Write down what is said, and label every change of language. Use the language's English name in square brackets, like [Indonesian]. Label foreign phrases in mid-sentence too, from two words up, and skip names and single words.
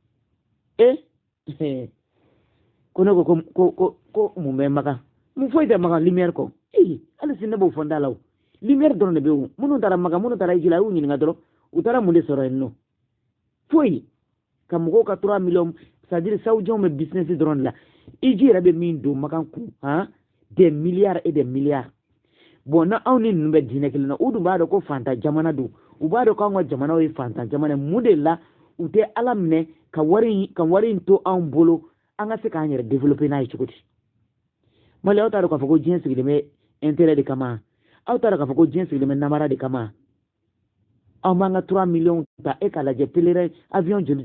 [Bambara] ko ne ko mun bɛ makan mun foyi tɛ makan lumière kɔ hali sini ne b'o fɔ n da la o lumière dɔrɔn de bɛ yen minnu taara makan minnu taara Iji la a y'u ɲininka dɔrɔn u taara mun de sɔrɔ yen nɔ foyi ka mɔgɔw ka 3 millions [French] c'est-à-dire saoudiens [Bambara] bɛ business dɔrɔn de la Iji yɛrɛ bɛ min don makan kun [French] des milliards et des milliards [Bambara] bon na anw ni ninnu bɛ diinɛ kelen na u dun b'a dɔn ko fantan jamana don u b'a dɔn k'anw ka jamanaw ye fantan jamana mun de la u tɛ ala minɛ ka wari in to anw bolo an ka se k'an yɛrɛ développer n'a ye cogo di mali aw t'a dɔn k'a fɔ ko diɲɛ sigilen bɛ intérêt de kama aw t'a dɔn k'a fɔ ko diɲɛ sigilen bɛ namara de kama aw m'an ka 3 millions ta e k'a lajɛ pèlerin avion joli